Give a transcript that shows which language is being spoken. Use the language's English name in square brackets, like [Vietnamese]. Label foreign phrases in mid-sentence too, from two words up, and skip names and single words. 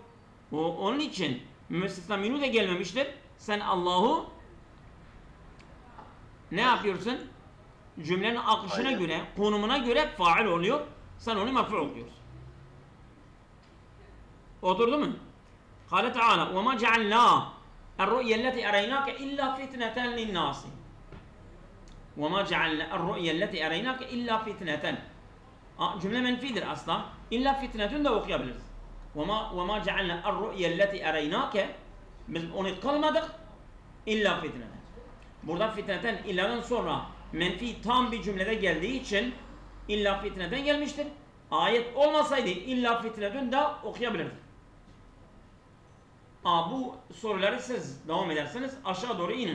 [Turkish] Onun için müstesna minhu de gelmemiştir. Sen Allah'u ne yapıyorsun? Cümlenin akışına göre, konumuna göre fail oluyor. Sen onu mef'ul okuyorsun. Oturdu mu? [Arabic] قال تعالى وَمَا جَعَلْنَا الرُّؤْيَ الَّتِي أَرَيْنَاكَ إِلَّا فِتْنَةً لِلنَّاسِ وَمَا جَعَلْنَا الرُّؤْيَ الَّتِي أَرَيْنَاكَ إِلَّا فِتْنَةً [Turkish] cümle menfidir asla. [Arabic] إلا فتنةٌ [Turkish] de okuyabiliriz. [Arabic] وَمَا جَعَلْنَا الرُّؤْيَ الَّتِي أَرَيْنَاكَ [Turkish] biz onu kılmadık. [Arabic] إلا فتنةً. [Turkish] Burada fitneten illa'dan sonra menfi tam bir cümlede geldiği için [Arabic] إلا فتنةً [Turkish] gelmiştir. Ayet olmasaydı [Arabic] إلا فتنةٌ [Turkish] de okuyabilirdik. Bu soruları siz devam ederseniz aşağı doğru inin.